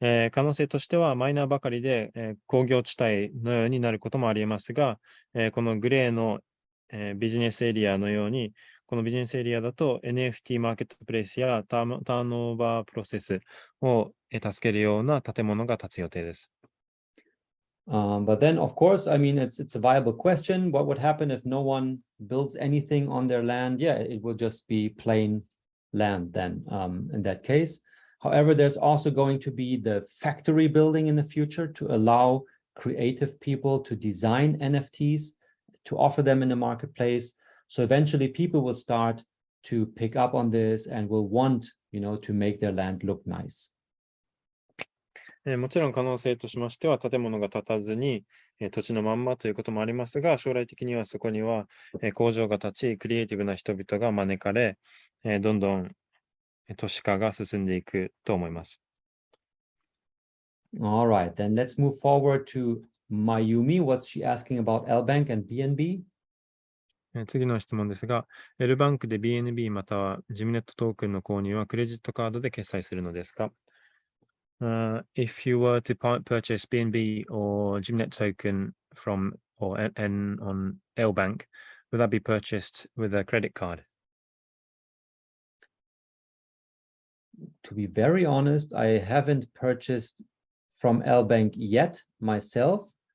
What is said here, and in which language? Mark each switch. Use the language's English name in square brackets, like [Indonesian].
[Japanese] 可能性としてはマイナーばかりで、工業地帯のようになることもありえますが、このグレーの、ビジネスエリアのように、このビジネスエリアだと NFT マーケットプレイスやターンオーバープロセスを助けるような建物が建つ予定です。 [English] But then, of course, I mean, it's a viable question. What would happen if no one builds anything on their land? Yeah, it will just be plain land then, in that case. However, there's also going to be the factory building in the future to allow creative people to design NFTs, to offer them in the marketplace. So eventually people will start to pick up on this and will want, to make their land look nice. [Japanese] もちろん可能性としましては、建物が建たずに、土地のまんまということもありますが、将来的にはそこには、工場が立ち、クリエイティブな人々が招かれ、どんどん都市化が進んでいくと思います。 [English] All right, then let's move forward to Mayumi. What's she asking about L Bank and BNB? [Japanese] 次の質問ですが、L バンクで BNB またはジムネットトークンの購入はクレジットカードで決済するのですか？ [English] If you were to purchase BNB or GYMNET token from or on L Bank, would that be purchased with a credit card? To be very honest, I haven't purchased from L Bank yet myself.